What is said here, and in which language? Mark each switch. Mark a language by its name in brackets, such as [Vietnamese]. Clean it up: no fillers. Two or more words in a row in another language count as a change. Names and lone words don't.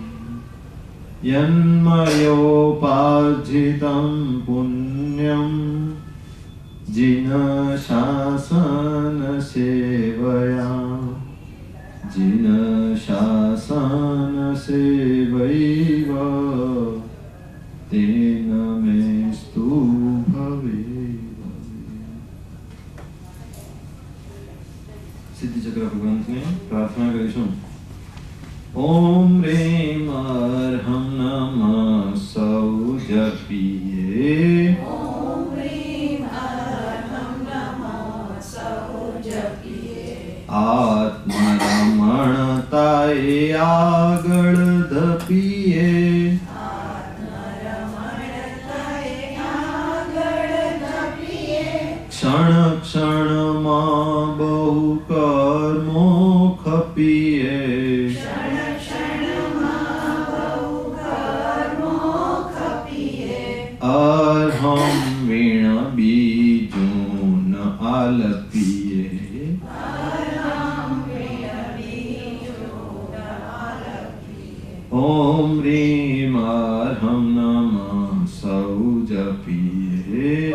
[Sanskrit] यन्मयोपार्जितं पुण्यं जिनशासनसेवया जिनशासनसेवैव तेन मेस्तु भवेत्। [Gujarati] સિદ્ધિચક્ર ભગવાન ને પ્રાર્થના કરીશું। [Sanskrit] ओम ह्रीं अर्हं नमः [Gujarati] સૌ જપીએ [Sanskrit] ओम ह्रीं अर्हं नमः [Gujarati] સૌ જપીએ आत्मरमणताए આગળ ધપીએ आत्मरमणताए આગળ ધપીએ ક્ષણ ક્ષણમાં બહુ કર્મો ખપીએ અર્હં વીણ બીજૂં ન આલપીએ [Sanskrit] ओम ह्रीं अर्हं नमः [Gujarati] સૌ જપીએ